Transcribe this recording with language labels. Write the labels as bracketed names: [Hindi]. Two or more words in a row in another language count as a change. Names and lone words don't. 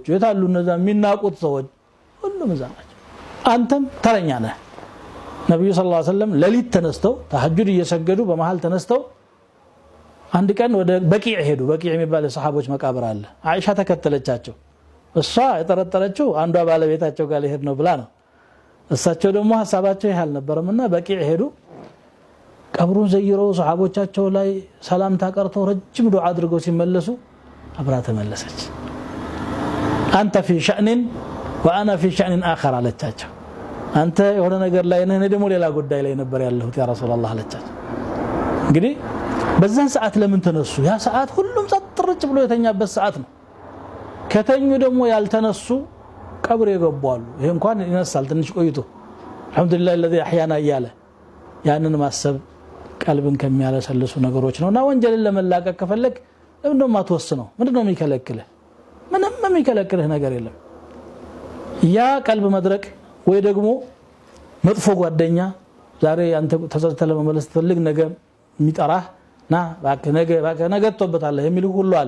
[Amharic] የታሉ እነዛ የሚናቁት ሰዎች ሁሉም እዛ ናቸው አንተም ተረኛ ነህ ነብዩ [Arabic] صلى الله عليه وسلم [Amharic] ለሊት ተነስተው ተሐጁድ እየሰገዱ በመሃል ተነስተው አንድ ቀን ወደ በቂዕ ሄዱ በቂዕ የሚባል የሰሃቦች መቃብር አለ አይሻ ተከተለቻቸው እሷ የጠረጠረችው አንዷ ባለቤታቸው ጋር ሊሄድ ነው ብላ ነው እሳቸው ደግሞ ሐሳባቸው ይሃል ነበርምና በቂዕ ሄዱ ቀብሩን ዘይረው ሰሃቦቻቸው ላይ ሰላም ታቀርተው ረጅም ዱዓ አድርገው ሲመለሱ አብራ ተመለሰች አንተ [Arabic] في شأن وانا في شأن اخر [Amharic] አለቻቸው አንተ የሆነ ነገር ላይ ነህ ደግሞ ሌላ ጉዳይ ላይ ነበር ያለሁት [Arabic] يا رسول الله [Amharic] አለቻቸው እንግዲህ በዛን ሰዓት ለምን ተነሱ ያ ሰዓት ሁሉም ጸጥርጭ ብሎ የተኛበት ሰዓት ነው ከተኙ ደግሞ ያልተነሱ ቀብር ይገባሉ ይሄ እንኳን ይነሳል ትንሽ ቆይቶ [Arabic] الحمد لله الذي أحيانا [Amharic] ያለ ያንን ማሰብ ቀልብን ከሚያለሰልሱ ነገሮች ነውና ወንጀልን ለመላቀቅ ከፈለክ ለምንድነው ማትወስነው ምንድነው የሚከለክልህ ምንም የሚከለክልህ ነገር የለም ያ ቀልብ መድረቅ ወይ ደግሞ መጥፎ ጓደኛ ዛሬ አንተ ተሰልተለ መመለስ ትፈልግ ነገር የሚጠራህ ና ነገ ተውበታለህ የሚል ሁሉ አለ